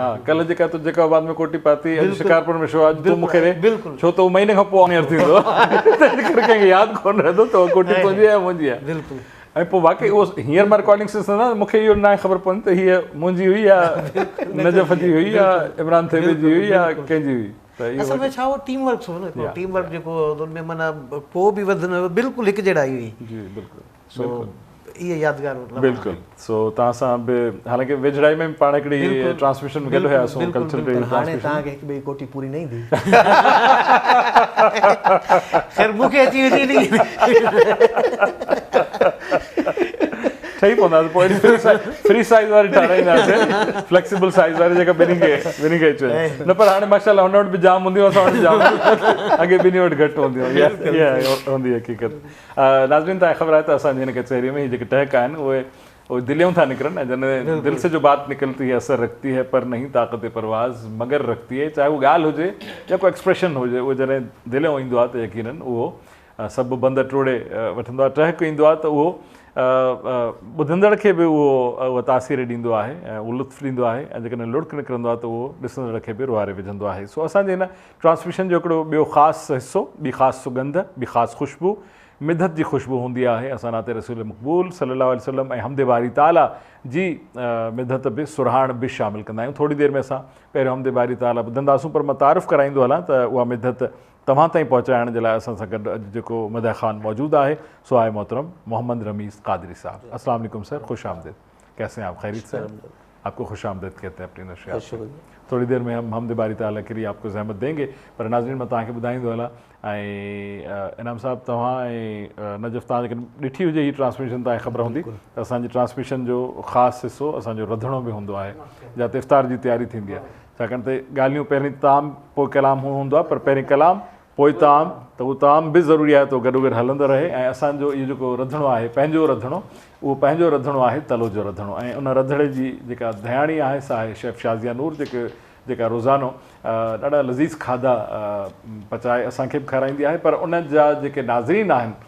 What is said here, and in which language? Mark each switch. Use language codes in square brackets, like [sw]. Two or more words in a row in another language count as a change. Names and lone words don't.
[sd] हा कल्ह जेका आबाद में कोटी पाती अॼु शिकारपुर में शो अॼु तूं मूंखे ॾे बिल्कुलु छो त उहो महीने खां पोइ ऑनियर थींदो कंहिंखे यादि कोन रहंदो त उहा कोटी तुंहिंजी आहे मुंहिंजी आहे बिल्कुलु ऐं पोइ वाक़ई उहो हींअर मां रिकॉर्डिंग ॾिसंदा मूंखे इहो न आहे ख़बर पवंदी त हीअ मुंहिंजी हुई या नजफ़ जी हुई या इमरान थेबे जी हुई या कंहिंजी हुई असल में छा हो टीम वर्क हो न टीम वर्क जेको उनमें माना को बि वधि बिल्कुलु हिकु जहिड़ा ई हुई जी बिल्कुलु सो इहे यादगार बिल्कुलु सो तव्हां सां बि हालांकि वेझड़ाई में पाण हिकिड़ी ट्रांसमिशन में गॾु हुयासीं कल्चरल हाणे तव्हांखे हिकु ॿई कोटी पूरी न ईंदी ख़ैर मूंखे अची ठही पवंदासीं पोइ फ्री साइज़ वारी ठाराईंदासीं फ्लेक्सिबल साइज़ वारी जेका ॿिन्ही खे अचे न पर हाणे माशाल्लाह हुन वटि बि जाम हूंदियूं असां वटि जाम अॻे ॿिन्ही वटि घटि हूंदियूं इहा हूंदी हक़ीक़त नाज़रीन तव्हांखे ख़बर आहे त असांजी हिन कचहरीअ में जेके टहक आहिनि उहे दिलियों था निकिरनि ऐं जॾहिं दिलि [ur] سے جو بات نکلتی ہے اثر رکھتی ہے پر نہیں طاقت پرواز مگر رکھتی ہے [sd] चाहे उहा ॻाल्हि हुजे या को एक्सप्रेशन हुजे उहो जॾहिं दिलियों ईंदो आहे त यकीननि उहो सभु बंद टोड़े वठंदो आहे टहक ईंदो आहे त उहो ॿुधंदड़ खे बि उहो तासीर ॾींदो आहे ऐं उहो लुत्फ़ ॾींदो आहे ऐं जेकॾहिं लुड़क निकिरंदो आहे त उहो ॾिसंदड़ खे बि रुआरे विझंदो आहे सो असांजे हिन ट्रांसमिशन जो हिकिड़ो ॿियो ख़ासि हिसो ॿी ख़ासि सुगंध ॿी ख़ासि ख़ुशबू मिदत जी ख़ुशबू हूंदी आहे असां नाते रसूल मक़बूल [ar] صلى الله عليه وسلم [sd] ऐं हमद बारी ताला जी मिदत बि सुरहाण बि शामिलु कंदा आहियूं थोरी देरि में असां पहिरियों हमद बारी ताला ॿुधंदासूं पर मां तारीफ़ कराईंदो हलां त उहा मिदत तव्हां ताईं पहुचाइण जे लाइ असां सां गॾु अॼु जेको मदह ख़ान मौजूदु आहे सो आहे मोहतरम मोहम्मद रमीज़ क़ादरी साहब [ar] السلام عليكم [sd] सर खुश आमदीद [ur] کیسے ہیں آپ خیریت سے آپ کو خوش آمدید کہتے ہیں اپنی نشیات تھوڑی دیر میں ہم حمد باری تعالیٰ کے لیے آپ کو زحمت دیں گے [sd] पर नाज़रीन मैं तव्हांखे ॿुधाईंदो हलां ऐं इनाम साहब तव्हां ऐं नजफ़ तव्हां जेकॾहिं ॾिठी हुजे हीअ ट्रांसमिशन तव्हांखे ख़बर हूंदी त असांजी ट्रांसमिशन जो ख़ासि हिसो असांजो रंधिणो बि हूंदो आहे जिते इफ़्तार जी तयारी थींदी आहे छाकाणि त ॻाल्हियूं पहिरीं ताम पोइ कलाम हूंदो आहे पर पहिरीं कलाम पोइ ताम त उहो ताम बि ज़रूरी आहे त उहो गॾो गॾु हलंदो रहे ऐं असांजो इहो जेको रंधिणो आहे पंहिंजो रंधिणो उहो पंहिंजो रंधिणो आहे तलो जो रंधिणो ऐं उन रंधिणे जी जेका दयाणी आहे सा आहे शेफ़ शाज़िया नूर जेका रोज़ानो ॾाढा लज़ीज़ खाधा पचाए असांखे बि खाराईंदी आहे पर उन जा जेके नाज़रीन आहिनि